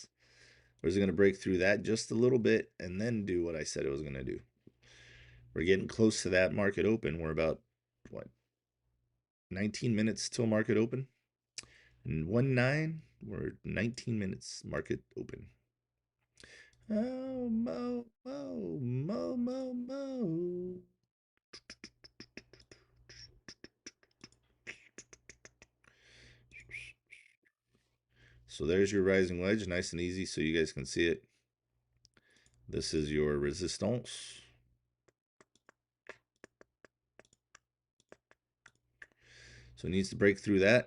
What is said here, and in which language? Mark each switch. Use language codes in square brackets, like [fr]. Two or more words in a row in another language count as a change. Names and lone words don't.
[en] Or is it going to break through that just a little bit and then do what I said it was going to do? We're getting close to that market open. We're about what, 19 minutes till market open? And 1-9, we're 19 minutes market open. Oh, mo, mo, mo, mo, mo. So there's your rising wedge, nice and easy so you guys can see it. This is your resistance. So it needs to break through that.